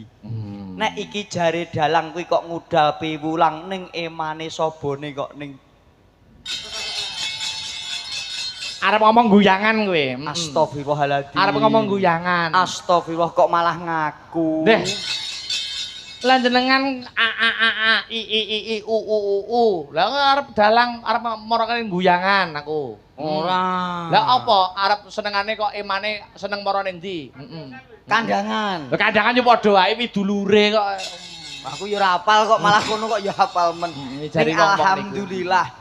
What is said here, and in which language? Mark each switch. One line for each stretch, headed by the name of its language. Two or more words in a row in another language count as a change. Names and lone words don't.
Javanese: Nek iki jare dalang kuwi kok ngudal piwulang ning emane sabone kok ning arep ngomong guyangan kowe.
Arabic: Astagfirullahaladzim.
Javanese: Arep ngomong guyangan. Astagfirullah kok malah ngaku. Deh. Lan jenengan a i u. Lah arep dalang arep marane guyangan aku. Ora. Lah apa arep senengane kok emane seneng marane ndi? Kandangan. Lah kandangan yo padha wae widulure kok. Aku yo ora hafal kok malah kono kok yo hafal men.
Arabic: Alhamdulillah.